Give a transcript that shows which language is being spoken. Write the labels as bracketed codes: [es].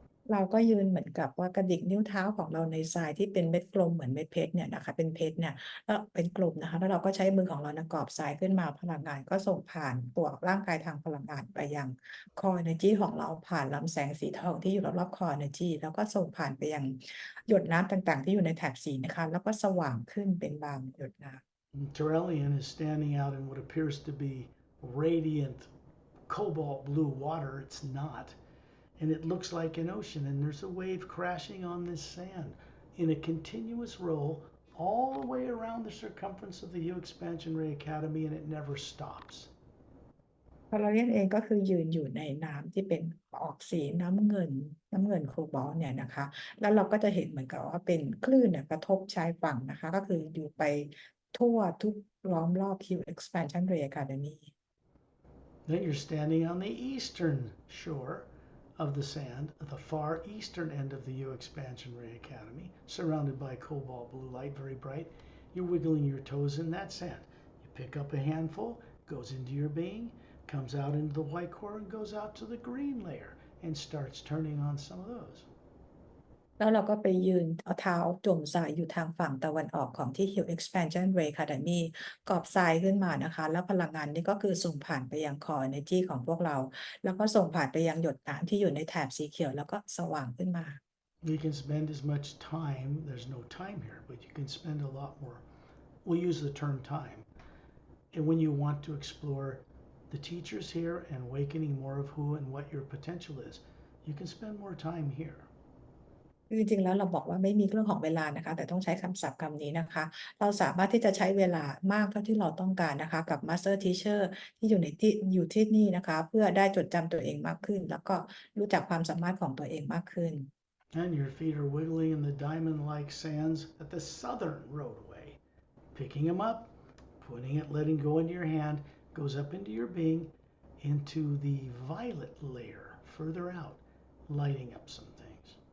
[th] เราก็ยืนเหมือนกับว่ากระดิกนิ้วเท้าของเราในทรายที่เป็นเม็ดกลมเหมือนเม็ดเพชรเนี่ยนะคะเป็นเพชรเนี่ยแล้วเป็นกลมนะคะแล้วเราก็ใช้มือของเรากอบทรายขึ้นมาพลังงานก็ส่งผ่านตัวร่างกายทางพลังงานไปยังคอ energy ของเราผ่านลำแสงสีทองที่อยู่รอบๆคอ energy แล้วก็ส่งผ่านไปยังหยดน้ำต่างๆที่อยู่ในแถบสีนะคะแล้วก็สว่างขึ้นเป็นบางหยดน้ำ [en] Terrellian is standing out in what appears to be radiant cobalt blue water. It's not. And it looks like an ocean, and there's a wave crashing on this sand in a continuous roll all the way around the circumference of the HU Exp Ray Academy, and it never stops. [th] พาราเรียนเองก็คือยืนอยู่ในน้ำที่เป็นออกสีน้ำเงินโคบอลต์เนี่ยนะคะแล้วเราก็จะเห็นเหมือนกับว่าเป็นคลื่นเนี่ยกระทบชายฝั่งนะคะก็คืออยู่ไปทั่วทุกล้อมรอบ HU Exp Ray Academy. [en] Then you're standing on the eastern shore of the sand at the far eastern end of the HU Exp Ray Academy, surrounded by cobalt blue light, very bright. You're wiggling your toes in that sand. You pick up a handful, goes into your being, comes out into the white core and goes out to the green layer and starts turning on some of those. [th] แล้วเราก็ไปยืนเอาเท้าจมทรายอยู่ทางฝั่งตะวันออกของที่ HU Exp Ray Academy กอบทรายขึ้นมานะคะแล้วพลังงานนี้ก็คือส่งผ่านไปยังคอ energy ของพวกเราแล้วก็ส่งผ่านไปยังหยดน้ำที่อยู่ในแถบสีเขียวแล้วก็สว่างขึ้นมา [en] You can spend as much time, there's no time here, but you can spend a lot more. We'll use the term time. And when you want to explore the teachers here and awakening more of who and what your potential is, you can spend more time here. [th] จริงๆแล้วเราบอกว่าไม่มีเรื่องของเวลานะคะแต่ต้องใช้คำศัพท์คำนี้นะคะเราสามารถที่จะใช้เวลามากเท่าที่เราต้องการนะคะกับ Master Teacher ที่อยู่ที่นี่นะคะเพื่อได้จดจำตัวเองมากขึ้นแล้วก็รู้จักความสามารถของตัวเองมากขึ้น [en] And your feet are wiggling in the diamond-like sands at the southern roadway. Picking them up, putting it, letting go into your hand, goes up into your being, into the violet layer further out, lighting up some things.